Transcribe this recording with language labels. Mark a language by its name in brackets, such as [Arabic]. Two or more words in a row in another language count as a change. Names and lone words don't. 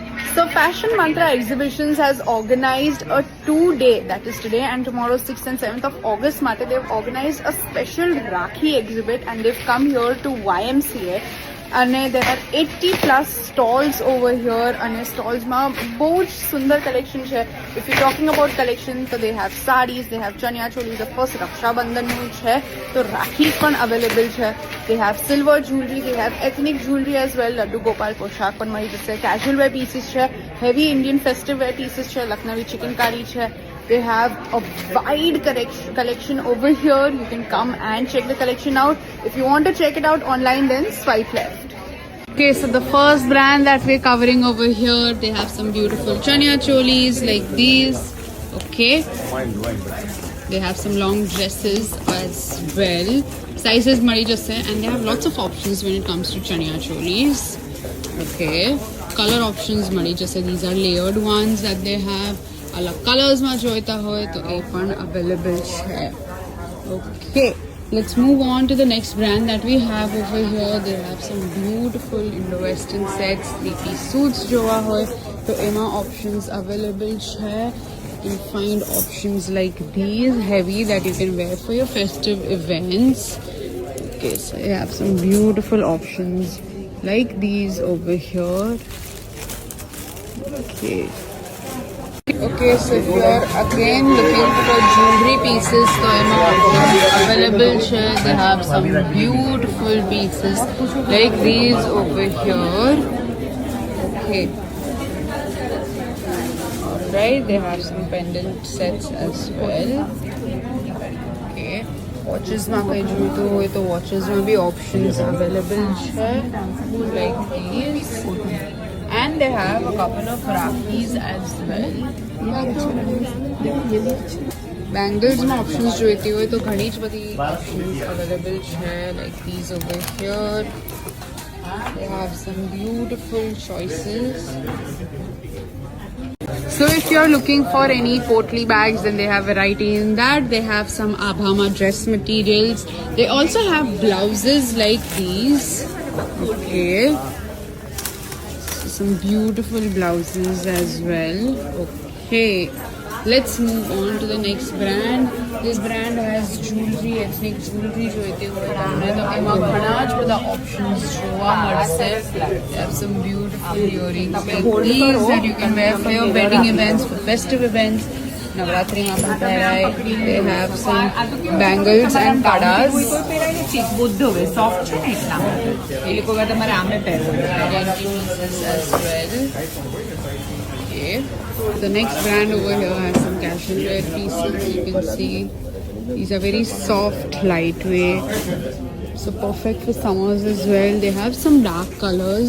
[English] So Fashion Mantra Exhibitions has organized a 2-day, that is today and tomorrow 6th and 7th of August માટે they've organized a special Rakhi exhibit and they've come here to YMCA અને there are 80 plus stalls over here [Gujarati] અને stalls માં બહુ જ સુંદર collection છે. [English] If you're talking about collection, so they have sarees, they have chanya cholis, of course [Gujarati] રક્ષાબંધનનું છે તો રાખી પણ available છે. [English] They have silver jewelry, they have ethnic jewelry as well. [Gujarati] લડ્ડુ ગોપાલ પોશાક પણ મળી જશે. [English] Casual wear pieces છે, heavy Indian festive wear pieces છે, [Gujarati] લખનવી ચિકનકારી છે. [English] They have a wide collection over here. You can come and check the collection out. If you want to check it out online, then swipe left. Okay, so the first brand that we're covering over here, they have some beautiful chanya cholis like these. Okay. They have some long dresses as well. Sizes [Gujarati] મળી જશે, [English] and they have lots of options when it comes to chanya cholis. Okay. Color options [Gujarati] મળી જશે. [English] These are layered ones that they have. [Gujarati] અલગ કલર્સ માં જોઈતા હોય તો એ પણ અવેલેબલ છે. [English] Okay, let's move on to the next brand that we have over here. They have some beautiful Indo-Western sets, 3-piece suits [Gujarati] જોવા હોય તો એમાં options available છે. [English] You can find options like these, heavy, that you can wear for your festive events. Okay, so you have some beautiful options like these over here. Okay, so if you are again looking for jewelry pieces, so available છે. They have some beautiful pieces like these over here. Okay. Alright, they have some pendant sets as well. [Gujarati] Okay. Watches માં કઈ જોઈતું હોય તો watches માં બી [English] options available [Gujarati] છે [English] like these. And they have a couple of Rakhis as well. [Gujarati] Bangles में options જોઈતી હોય તો ઘણી જ બધી [English] options available [Gujarati] છે [English] like these over here. They have some beautiful choices. So if you're looking for any portly bags, then they have variety in that. They have some Abhama dress materials. They also have blouses like these. Okay. Some beautiful blouses as well. Okay, let's move on to the next brand. This brand has jewelry, ethnic jewelry [Gujarati] જોઈતી હોય તમને તો એમાં ઘણા જ બધા options જોવા મળશે. [English] They have some beautiful earrings like these that you can wear for your wedding events, for festive events. [Gujarati] નવરાત્રીમાં પણ પહેરાય. They have some bangles and kadas. બુદ્ધ હવે સોફ્ટ છે ને એટલા એ લોકો તમારે આમે પહેરવું [English] as well. Okay. The next brand over here has some casual wear pieces. You can see these are very soft, lightweight, so perfect for summers as well. They have some dark colors.